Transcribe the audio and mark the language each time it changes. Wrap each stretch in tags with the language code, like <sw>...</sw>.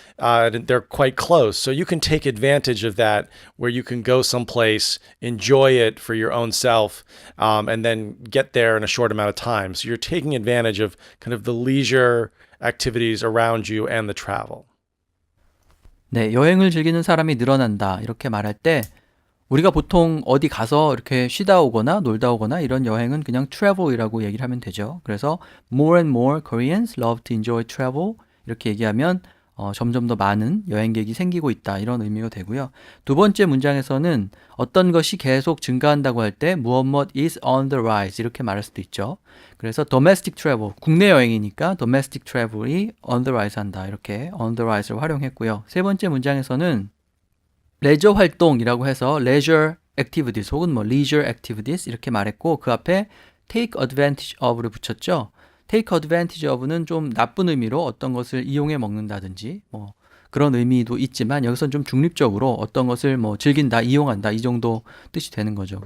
<en>And they're quite close. So you can take advantage of that where you can go someplace, enjoy it for your own self, and then get there in a short amount of time. So you're taking advantage of kind of the leisure activities around you and the travel.</en> <ko>네, 여행을 즐기는 사람이 늘어난다. 이렇게 말할 때 우리가 보통 어디 가서 이렇게 쉬다 오거나 놀다 오거나 이런 여행은 그냥 travel이라고 얘기를 하면 되죠. 그래서</ko> <en>more and more Koreans love to enjoy travel</en> <ko>이렇게 얘기하면 점점 더 많은 여행객이 생기고 있다 이런 의미가 되고요. 두 번째 문장에서는 어떤 것이 계속 증가한다고 할 때 무엇</ko> <en>is on the rise</en> <ko>이렇게 말할 수도 있죠. 그래서</ko> <en>domestic travel,</en> <ko>국내 여행이니까 domestic travel이</ko> <en>on the rise</en> <ko>한다 이렇게 on the rise를 활용했고요. 세 번째 문장에서는 레저 활동이라고 해서</ko> <en>leisure activities</en> <ko>혹은 leisure activities 이렇게 말했고 그 앞에</ko> <en>take advantage of</en> <ko>를 붙였죠.</ko> <en>take advantage of</en> <ko>는 좀 나쁜 의미로 어떤 것을 이용해 먹는다든지 그런 의미도 있지만 여기서는 좀 중립적으로 어떤 것을 즐긴다, 이용한다 이 정도 뜻이 되는 거죠.</ko>